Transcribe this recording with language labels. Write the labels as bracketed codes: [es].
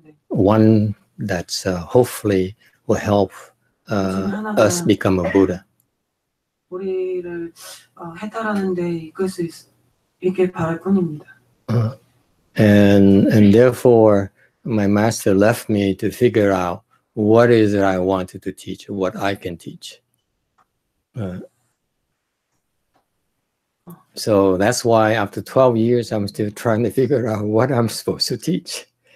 [en] One that's hopefully will help us become a Buddha. [ko] 우리를 해탈하는데 이끌 수 있길 바랄 뿐입니다. [en] And therefore, my master left me to figure out what is it I wanted to teach, what I can teach. So that's why after 12 years, I'm still trying to figure out what I'm supposed to teach.